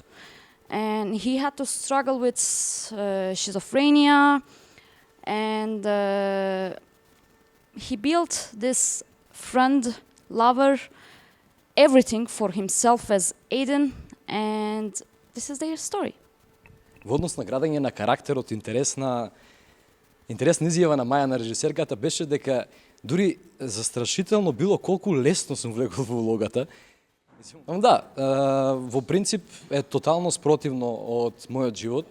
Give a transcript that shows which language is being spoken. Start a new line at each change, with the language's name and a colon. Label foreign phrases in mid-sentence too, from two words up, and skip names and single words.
English: And he had to struggle with schizophrenia and he built this friend, lover, everything for himself as Aiden, and this is their story.
Macedonian: Во однос на градење на карактерот, интересна изјава на Маја, на режисерката, беше дека дури застрашително било колку лесно сум влегол во улогата. Да, во принцип е тотално спротивно од мојот живот.